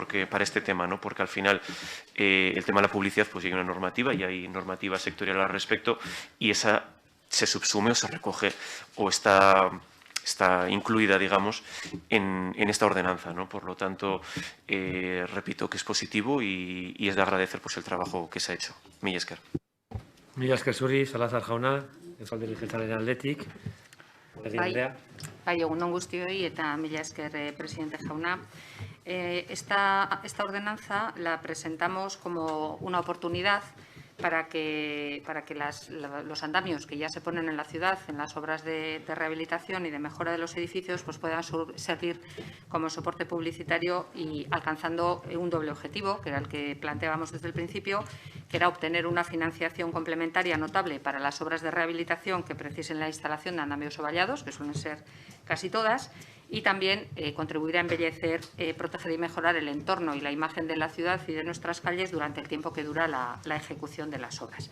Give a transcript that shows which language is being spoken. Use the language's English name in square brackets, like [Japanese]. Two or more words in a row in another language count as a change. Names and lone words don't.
[Spanish] Porque para este tema, ¿no? Porque al final el tema de la publicidad, pues hay una normativa y hay normativa sectorial al respecto y esa se subsume o se recoge o está incluida, digamos, en esta ordenanza, ¿no? Por lo tanto, repito que es positivo y es de agradecer, pues, el trabajo que se ha hecho. [Basque] Mila esker. Mila esker zuri, Salazar jauna, Euskal Alderdi Jeltzalearen aldetik. Bai, egun on guztioi eta mila esker presidente jauna. [Spanish] Esta ordenanza la presentamos como una oportunidad para que los andamios que ya se ponen en la ciudad, en las obras de rehabilitación y de mejora de los edificios, pues puedan servir como soporte publicitario y alcanzando un doble objetivo, que era el que planteábamos desde el principio, que era obtener una financiación complementaria notable para las obras de rehabilitación que precisen la instalación de andamios o vallados, que suelen ser casi todas, y también contribuir a embellecer, proteger y mejorar el entorno y la imagen de la ciudad y de nuestras calles durante el tiempo que dura la ejecución de las obras.